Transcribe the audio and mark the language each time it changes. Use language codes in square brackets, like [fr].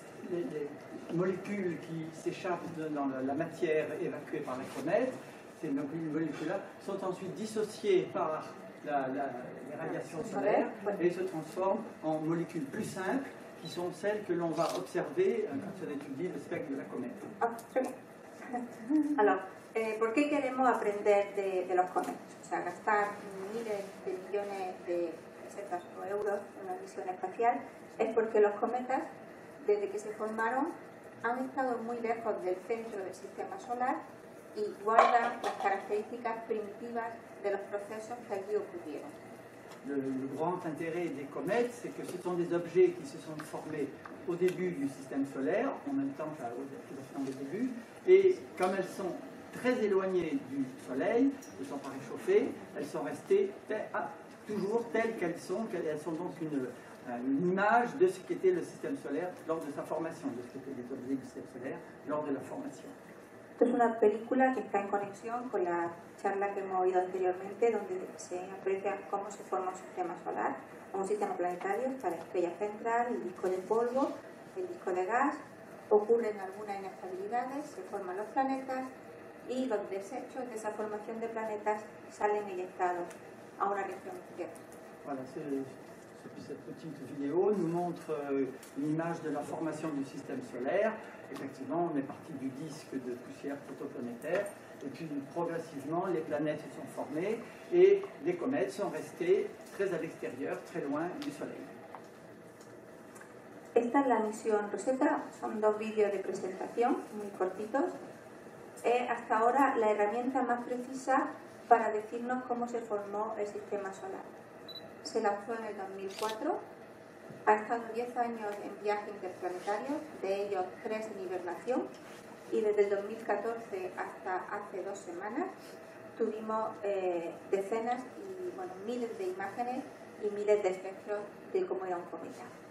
[fr] Les molécules qui s'échappent dans la matière évacuée par la comète, ces molécules-là sont ensuite dissociées par les radiations solaires et se transforment en molécules plus simples qui sont celles que l'on va observer quand on étudie le spectre de la comète. [es] Alors, ¿por qué queremos aprender de los cometas? O sea, gastar miles de millones de pesetas o euros en una misión espacial es porque los cometas, desde que se formaron, han estado muy lejos del centro del sistema solar y guardan las características primitivas de los procesos que allí ocurrieron. [fr] Le grand intérêt des comètes, c'est que ce sont des objets qui se sont formés au début du système solaire, en même temps qu'au début, et comme elles sont très éloignées du Soleil, ne sont pas réchauffées, elles sont restées toujours telles qu'elles sont. Elles sont donc une image de ce qu'était le système solaire lors de sa formation, de ce qu'étaient les objets du système solaire lors de la formation. [es] Esto es una película que está en conexión con la charla que hemos oído anteriormente, donde se aprecia cómo se forma un sistema solar, un sistema planetario, está la estrella central, el disco de polvo, el disco de gas, ocurren algunas inestabilidades, se forman los planetas y los desechos de esa formación de planetas salen eyectados a una región izquierda. [fr] Voilà, cette petite vidéo nous montre une image de la formation du système solaire. Effectivement, on est parti du disque de poussière protoplanétaire, et puis progressivement, les planètes se sont formées, et les comètes sont restées très à l'extérieur, très loin du Soleil. [es] Esta es la misión Rosetta, son dos vídeos de presentación muy cortitos. Es hasta ahora la herramienta más precisa para decirnos cómo se formó el sistema solar. Se lanzó en el 2004, ha estado 10 años en viaje interplanetario, de ellos 3 en hibernación, y desde el 2014 hasta hace 2 semanas tuvimos decenas y miles de imágenes y miles de espectros de cómo era un cometa.